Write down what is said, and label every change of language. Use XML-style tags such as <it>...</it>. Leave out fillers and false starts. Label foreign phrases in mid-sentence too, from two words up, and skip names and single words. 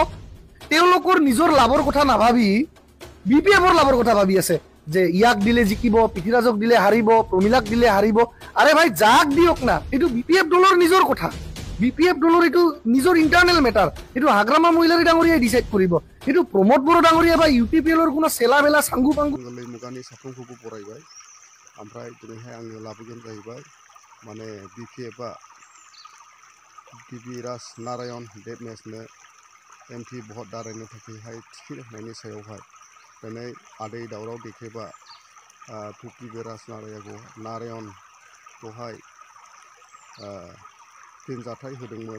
<as>তেওঁলোকৰ নিজৰ লাভৰ কথা নাভাবি BPFৰ লাভৰ কথা ভাবি আছে যে ইয়াক দিলে জিকিব, পৃথ্বীৰাজক দিলে হাৰিব, প্ৰমিলাক দিলে হাৰিব। আৰে ভাই যাক দিয়ক না, এইটো BPF দলৰ নিজৰ কথা। BPF দলৰ এইটো নিজৰ</as> <en>internal matter,</en> <as>এইটো হাগ্ৰামা মহিলাৰী ডাঙৰীয়াই ডিচাইড কৰিব। এইটো প্ৰমোদ বড়ো ডাঙৰীয়া বা UPPLৰ কোনো চেলা বেলা চাংগু পাংগু</as> <brx>मुगानि साफ्रोमखौबो बरायबाय। ओमफ्राय दिनैहाय आङो लाबोगोन जाहैबाय माने BPFआ पृथ्वीराज नारायण देवमेसनो MP भट दारायनो थाखायहाय टिकेट होनायनि सायावहाय दिनै आदै दावराव देख्रेबा पृथ्वीराज नारायणखौहाय फिनजाथाय होदोंमोन।</brx>